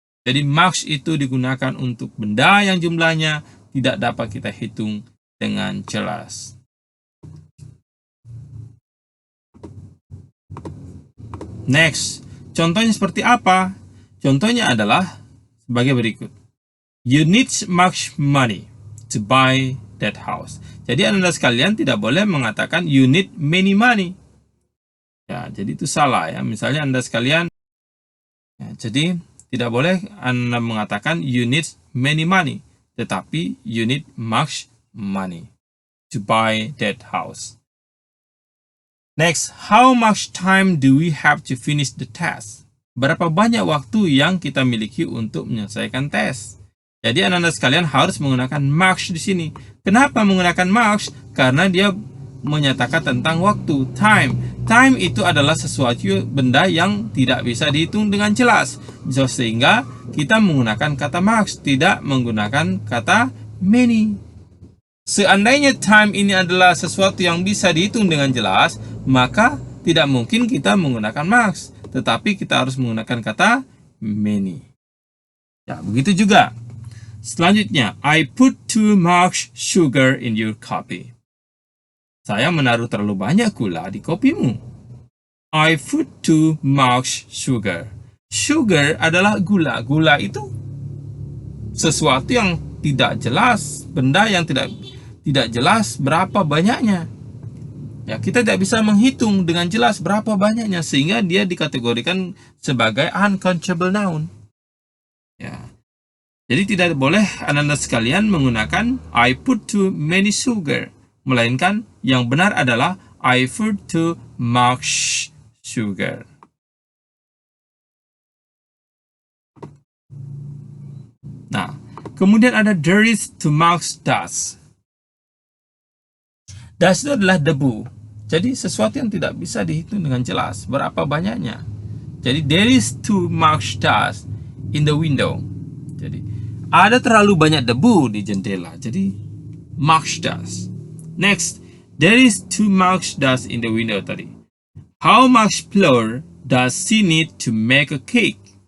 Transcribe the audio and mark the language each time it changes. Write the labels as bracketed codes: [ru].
[id] Jadi much itu digunakan untuk benda yang jumlahnya tidak dapat kita hitung dengan jelas. Next, contohnya seperti apa? Contohnya adalah sebagai berikut. [en] You need much money to buy that house. [id] Jadi Anda sekalian tidak boleh mengatakan [en] you need many money. [id] Ya, jadi itu salah ya. Misalnya Anda sekalian, ya, jadi tidak boleh Anda mengatakan [en] you need many money, [id] tetapi [en] you need much money to buy that house. Next, how much time do we have to finish the test? [id] Berapa banyak waktu yang kita miliki untuk menyelesaikan tes? Jadi Anda sekalian harus menggunakan much di sini. Kenapa menggunakan much? Karena dia menyatakan tentang waktu, time. Time itu adalah sesuatu benda yang tidak bisa dihitung dengan jelas. Sehingga kita menggunakan kata much, tidak menggunakan kata many. Seandainya time ini adalah sesuatu yang bisa dihitung dengan jelas, maka tidak mungkin kita menggunakan much, tetapi kita harus menggunakan kata many. Ya, begitu juga. [en] Selanjutnya, I put too much sugar in your coffee. [id] Saya menaruh terlalu banyak gula di kopimu. [en] I put too much sugar. [id] Sugar adalah gula. Gula itu sesuatu yang tidak jelas, benda yang tidak jelas berapa banyaknya. Ya, kita tidak bisa menghitung dengan jelas berapa banyaknya, sehingga dia dikategorikan sebagai uncountable noun. Ya. Jadi tidak boleh Anda sekalian menggunakan [en] I put too many sugar, [id] melainkan yang benar adalah [en] I put too much sugar. [id] Nah, kemudian ada [en] there is too much dust. [id] Dust itu adalah debu. Jadi sesuatu yang tidak bisa dihitung dengan jelas berapa banyaknya. [en] Jadi there is too much dust in the window. [id] Jadi ada terlalu banyak debu di jendela. Jadi [en] much dust. Next, there is too much dust in the window tadi. How much flour does she need to make a cake?